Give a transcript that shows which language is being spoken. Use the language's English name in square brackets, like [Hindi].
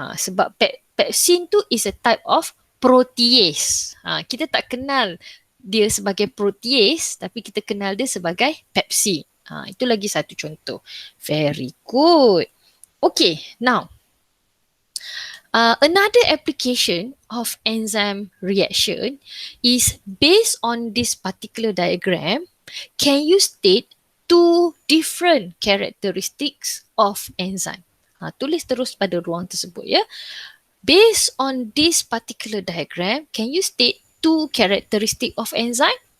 [Malay] Sebab pepsin tu [English] is a type of protease. [Malay] Kita tak kenal dia sebagai protease tapi kita kenal dia sebagai pepsin. Itu lagi satu contoh. [English] Very good. Okay, now another application of enzyme reaction is based on this particular diagram. Can you state two different characteristics of enzyme? [Malay] Tulis terus pada ruang tersebut ya. [English] Based on this particular diagram, can you state two characteristics of enzyme?